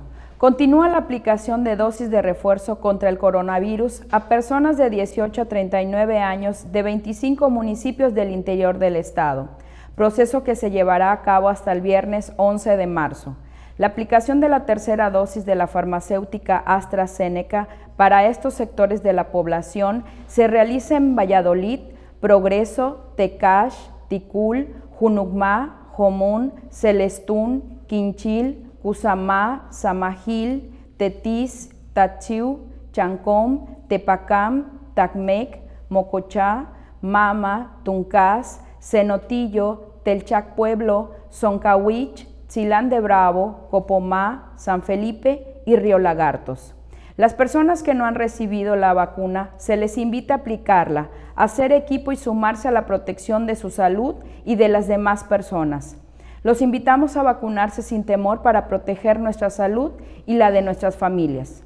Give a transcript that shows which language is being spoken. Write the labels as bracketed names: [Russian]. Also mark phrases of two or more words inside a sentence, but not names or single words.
[Spanish] Continúa la aplicación de dosis de refuerzo contra el coronavirus a personas de 18 a 39 años de 25 municipios del interior del estado, proceso que se llevará a cabo hasta el viernes 11 de marzo. La aplicación de la tercera dosis de la farmacéutica AstraZeneca para estos sectores de la población se realiza en Valladolid, Progreso, Tecash, Ticul, Junucmá, Jomún, Celestún, Quinchil, Cusamá, Samajil, Tetis, Tachiu, Chancom, Tepacam, Tacmec, Mocochá, Mama, Tuncás, Cenotillo, Telchac Pueblo, Zoncahuich, Chilán de Bravo, Copomá, San Felipe y Río Lagartos. Las personas que no han recibido la vacuna se les invita a aplicarla, a hacer equipo y sumarse a la protección de su salud y de las demás personas. Los invitamos a vacunarse sin temor para proteger nuestra salud y la de nuestras familias.